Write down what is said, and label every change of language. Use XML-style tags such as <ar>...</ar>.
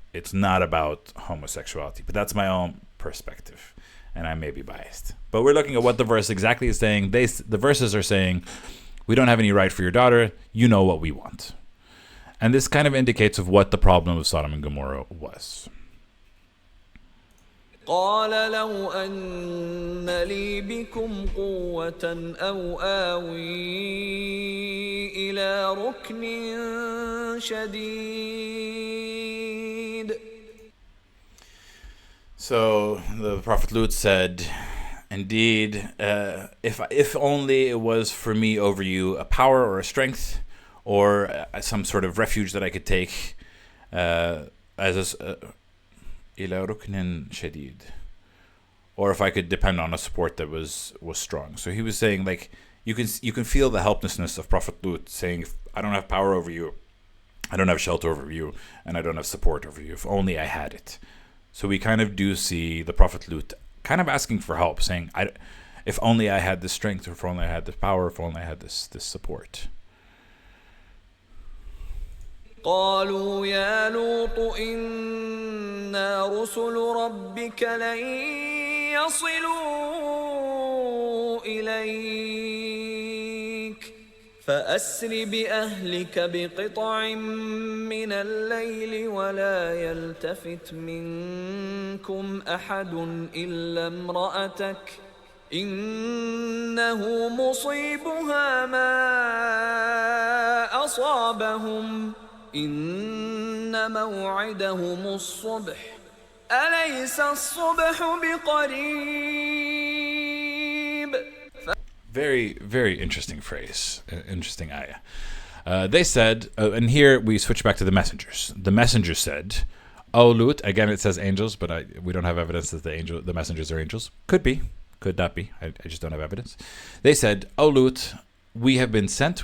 <en>It's not about homosexuality. But that's my own perspective. And I may be biased. But we're looking at what the verse exactly is saying. The verses are saying, we don't have any right for your daughter. You know what we want. And this kind of indicates of what the problem of Sodom and Gomorrah was.</en> <ar>قال لو أن لي بكم قوة أو آوي إلى ركن شديد.</ar> <en>So the Prophet Lut said, indeed, if only it was for me over you a power or a strength or some sort of refuge that I could take as a</en> <ar>إلى ركن شديد,</ar> <en>or if I could depend on a support that was strong. So he was saying, like, you can feel the helplessness of Prophet Lut, saying, I don't have power over you, I don't have shelter over you, and I don't have support over you. If only I had it. So we kind of do see the Prophet Lut kind of asking for help, saying, if only I had this strength, or if only I had this power, if only I had this support.</en> <ar>قالوا يا لوط إنا رسل ربك لن يصلوا إليك فأسر بأهلك بقطع من الليل ولا يلتفت منكم أحد إلا امرأتك إنه مصيبها ما أصابهم إن موعدهم الصبح أليس الصبح بقريب.</ar> <en>Very, very interesting phrase, interesting ayah. They said, and here we switch back to the messengers. The messengers said, "O Lut," again it says angels, but we don't have evidence that the messengers are angels. Could be, could not be. I just don't have evidence. They said, "O Lut, we have been sent.</en>